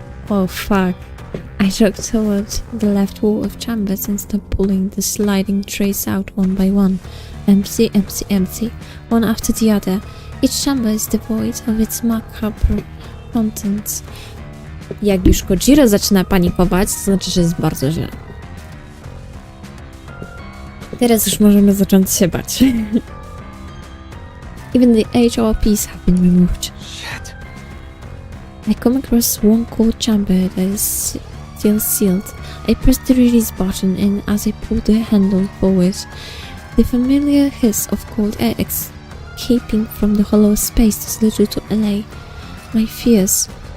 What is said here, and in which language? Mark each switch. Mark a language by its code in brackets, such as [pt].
[en] Oh fuck. I jogged toward the left wall of chambers and started pulling the sliding trays out one by one. Empty, empty, empty. One after the other. Each chamber is devoid of its macabre contents. [pl] Jak już Kojiro zaczyna panikować, to znaczy, że jest bardzo źle. Teraz już możemy zacząć się bać. [en] Even the HRPs have been removed. Shit. I come across one cold chamber that is still sealed. I press the release button and as I pull the handle forward, the familiar hiss of cold air escaping from the hollow space does little to allay my fears.